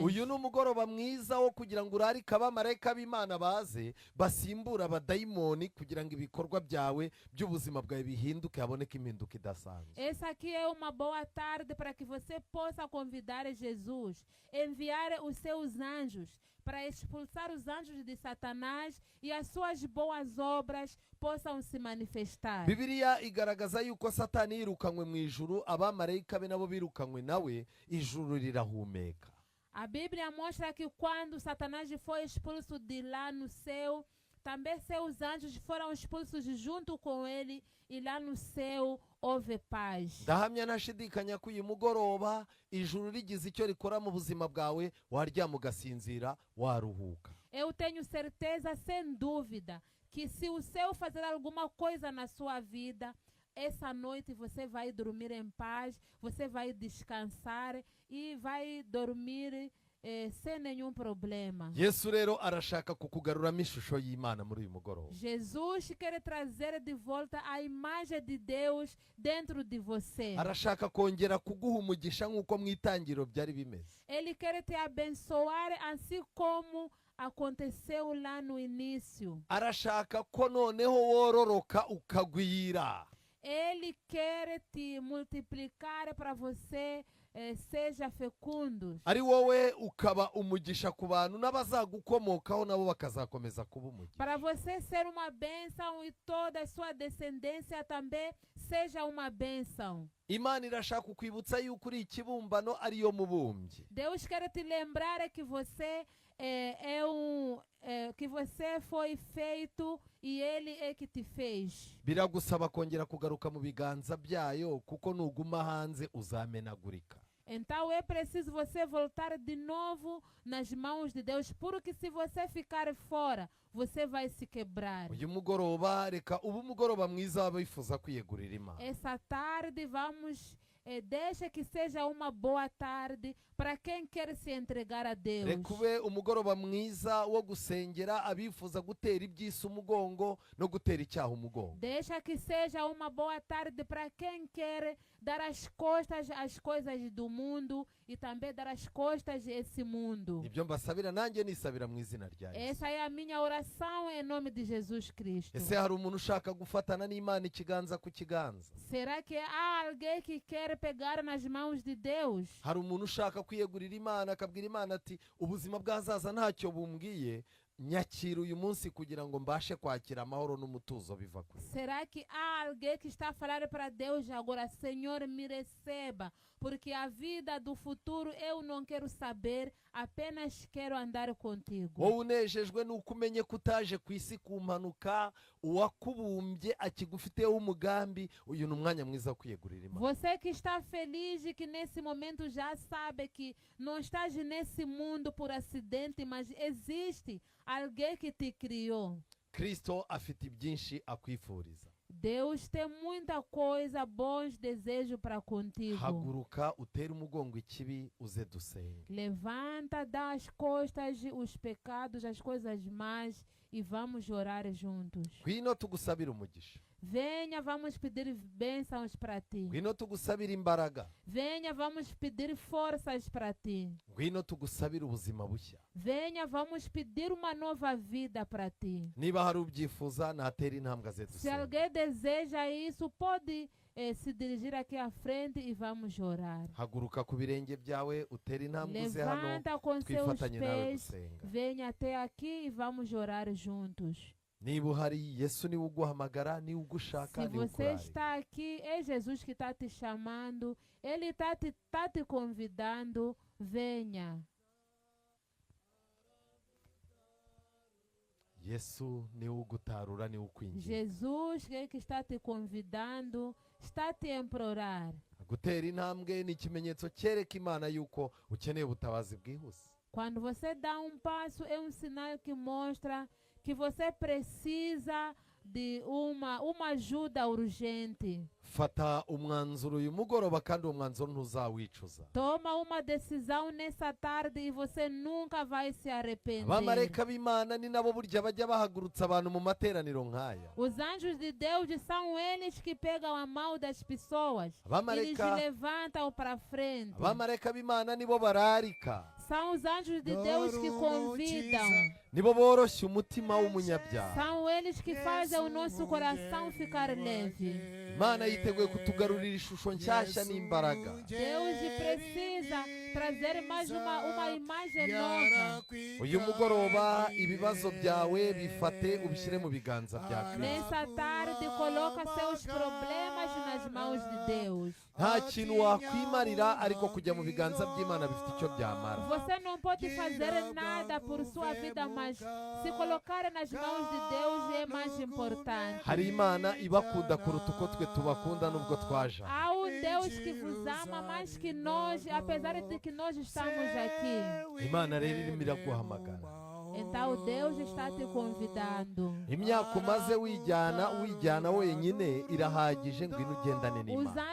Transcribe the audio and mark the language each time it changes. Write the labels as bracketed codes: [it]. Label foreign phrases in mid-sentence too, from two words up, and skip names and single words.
[rw] Uyu ni umugoroba mwiza wo kugira ngo urarike abamarayika b'Imana baze basimbura abadayimoni kugira ngo ibikorwa byawe by'ubuzima bwawe bihinduke, haboneke impinduka idasanzwe. [pt] Essa aqui é uma boa tarde para que você possa convidar Jesus, enviar os seus anjos para expulsar os anjos de Satanás e as suas boas obras possam se manifestar. [rw] Bibiliya igaragaza yuko Satani yirukanywe mu ijuru, abamarayika be nabo birukanywe nawe, ijuru rirahumeka. [pt] A Bíblia mostra que quando Satanás foi expulso de lá no céu, também seus anjos foram expulsos junto com ele, e lá no céu houve paz. [rw] Ndahamya ntashidikanya ko uyu mugoroba ijuru rigize icyo rikora mu buzima bwawe, waryama ugasinzira, waruhuka. [pt] Eu tenho certeza, sem dúvida, que se o céu fazer alguma coisa na sua vida, essa noite você vai dormir em paz, você vai descansar e vai dormir sem nenhum problema. [rw] Yesu rero arashaka kukugaruramo ishusho y'Imana muri uyu mugoroba. [pt] Jesus quer trazer de volta a imagem de Deus dentro de você. [rw] Arashaka kongera kuguha umugisha nk'uko mu itangiriro byari bimeze. [pt] Ele quer te abençoar assim como aconteceu lá no início. [rw] Arashaka ko noneho wororoka ukagwira. [pt] Ele quer te multiplicar para você seja fecundo. [rw] Ari wowe ukaba umugisha ku bantu n'abazagukomokaho nabo bakazakomeza kuba umugisha. [pt] Para você ser uma bênção e toda a sua descendência também seja uma bênção. [rw] Imana irashaka kukwibutsa yuko uri ikibumbano ariyo mubumbyi. [pt] Deus quer te lembrar que você que você foi feito e ele é que te fez. [rw] Biragusaba kongera kugaruka mu biganza byayo, kuko nuguma hanze uzamenagurika. [pt] Então é preciso você voltar de novo nas mãos de Deus, porque se você ficar fora, você vai se quebrar. [rw] Uyu mugoroba reka ubu mugoroba mwiza w'abifuza kwiyegurira Imana. [pt] Essa tarde vamos deixa que seja uma boa tarde para quem quer se entregar a Deus. [rw] reka ube umugoroba mwiza wo gusengera abifuza gutera iby'isi umugongo no gutera icyaha umugongo. [pt] Deixa que seja uma boa tarde para quem quer dar as costas às coisas do mundo e também dar as costas a esse mundo. [rw] Ibyo mbasabira nanjye nisabira mu izina rya Yesu. [pt] Essa é a minha oração em nome de Jesus Cristo. [rw] Ese hari umuntu ushaka gufatana n'Imana ikiganza ku kiganza? [pt] Será que há alguém que quer pegar nas mãos de Deus? [rw] Hari umuntu ushaka kwiyegurira Imana akabwira Imana ati ubuzima bw'ahazaza ntacyo bumbwiye, nyakira uyu munsi kugira ngo mbashe kwakira amahoro n'umutuzo biva kuri. [pt] Será que há alguém que está a falar para Deus agora, Senhor, me receba, porque a vida do futuro eu não quero saber, apenas quero andar contigo. [rw] Wowe unejejwe nuko umenye ko utaje ku isi ku mpanuka, uwakubumbye akigufiteho umugambi, uyu ni umwanya mwiza wo kwiyegurira Imana. [pt] Você que está feliz e que nesse momento já sabe que não estás nesse mundo por acidente, mas existe alguém que te criou. [rw] Kristo afite byinshi akwifuriza. [pt] Deus tem muita coisa, bons desejos para contigo. [rw] Haguruka utere umugongo ikibi uze dusenge. [pt] Levanta, dá as costas, os pecados, as coisas más e vamos orar juntos. [rw] Ngwino tugusabira umugisha. [pt] Venha, vamos pedir bênçãos para ti. [rw] Ngwino tugusabira imbaraga. [pt] Venha, vamos pedir forças para ti. [rw] Ngwino tugusabira ubuzima bushya. [pt] Venha, vamos pedir uma nova vida para ti. [rw] Niba hari ubyifuza natera intambwe aze [pt] Se [rw] dusenge. [pt] alguém deseja isso, pode se dirigir aqui à frente e vamos orar. [rw] Haguruka ku birenge byawe utere intambwe uze hano [pt] Levanta com seus [rw] twifatanye nawe [pt] pés, [rw] gusenga. [pt] venha até aqui e vamos orar juntos. [rw] Niba uhari Yesu niwe uguhamagara, niwe ugushaka, [pt] Se [rw] niwe [pt] você [rw] ukurarira. [pt] está aqui, é Jesus que está te chamando, Ele está te convidando, venha. [rw] Yesu niwe ugutarura, niwe ukwinginga. [pt] Jesus que está te convidando, está te implorar. [rw] Gutera intambwe ni ikimenyetso cyereka Imana yuko ukeneye ubutabazi bwihuse. [pt] Quando você dá um passo, é um sinal que mostra que você precisa de uma ajuda urgente. [rw] Fata umwanzuro uyu mugoroba kandi uwo mwanzuro ntuzawicuza. [pt] Toma uma decisão nessa tarde e você nunca vai se arrepender. [rw] Abamarayika b'Imana ni nabo burya bajya bahagurutsa abantu mu materaniro nk'aya. [pt] Os anjos de Deus são eles que pegam a mão das pessoas. Eles [rw] Abamarayika [pt] levantam para frente. [rw] Abamarayika b'Imana nibo bararika. [pt] São os anjos de Deus que convidam. [rw] Nibo boroshya umutima w'umunyabyaha. [pt] São eles que fazem o nosso coração ficar leve. [rw] Imana yiteguye kutugarurira ishusho nshyashya n'imbaraga. [pt] Deus precisa trazer mais uma imagem nova. [rw] Uyu mugoroba ibibazo byawe bifate ubishyire mu biganza bya Kristo. [pt] Nessa tarde, coloca seus problemas nas mãos de Deus. [rw] Nta kintu wakwimarira ariko kujya mu biganza by'Imana bifite icyo byamara. [pt] Você não pode fazer nada por sua vida, mas se colocar nas mãos de Deus é mais importante. [rw] Hari Imana ibakunda kuruta uko twe tubakunda nubwo twaje. [pt] Há Deus que vos ama mais que nós, apesar de que nós estamos aqui. [rw] Imana rero irimo iraguhamagara. [pt] Então Deus está te convidando. [rw] Imyaka umaze wijyana wenyine irahagije, ngwino ugendane [pt] Os [rw] n'Imana.